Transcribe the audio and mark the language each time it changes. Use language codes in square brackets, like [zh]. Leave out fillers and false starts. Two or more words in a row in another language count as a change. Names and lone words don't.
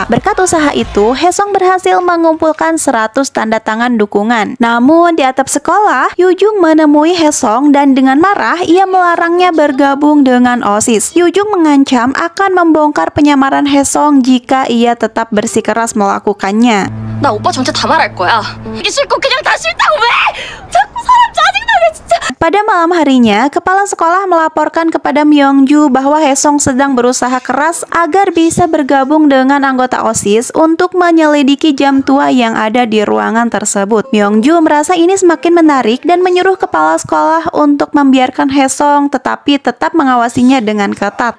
[id] Berkat usaha itu, Haesung berhasil mengumpulkan 100 tanda tangan dukungan. Namun di atap sekolah, Yujung menemui Haesung dan dengan marah ia melarangnya bergabung dengan OSIS. Yujung mengancam akan membongkar penyamaran Haesung jika ia tetap bersikeras melakukannya. [ko] 나 오빠 전체 다 말할 거야. 이게 싫고 그냥 다 싫다고 왜? 자꾸 사람 짜증나게 진짜. [id] Pada malam harinya, kepala sekolah melaporkan kepada Myungju bahwa Haesung sedang berusaha keras agar bisa bergabung dengan anggota OSIS untuk menyelidiki jam tua yang ada di ruangan tersebut. Myungju merasa ini semakin menarik dan menyuruh kepala sekolah untuk membiarkan Haesung tetapi tetap mengawasinya dengan ketat.